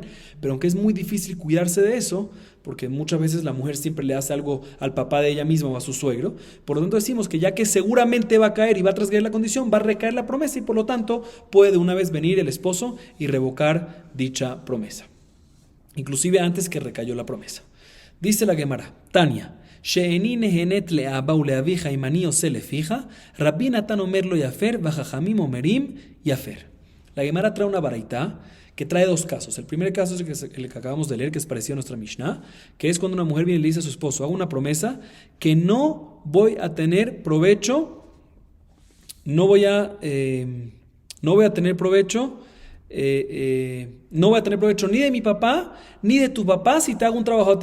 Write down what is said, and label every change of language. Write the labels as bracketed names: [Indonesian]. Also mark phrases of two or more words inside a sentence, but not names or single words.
[Spanish] Pero aunque es muy difícil cuidarse de eso, porque muchas veces la mujer siempre le hace algo al papá de ella misma o a su suegro, por lo tanto decimos que ya que seguramente va a caer y va a transgredir la condición, va a recaer la promesa, y por lo tanto puede de una vez venir el esposo y revocar dicha promesa, inclusive antes que recayó la promesa. Dice la Gemara, Tania: [Hebrew] שאיני נהנית לאבא ולאביך אם אני עושה לפיך, רבי נתן אומר לא יפר, וחכמים אומרים יפר. [Spanish] La Gemara trae una baraita que trae 2 casos. El primer caso es el que acabamos de leer, que es parecido a nuestra Mishnah, que es cuando una mujer viene y le dice a su esposo: hago una promesa que no voy a tener provecho, no voy a tener provecho ni de mi papá ni de tu papá si te hago un trabajo a ti.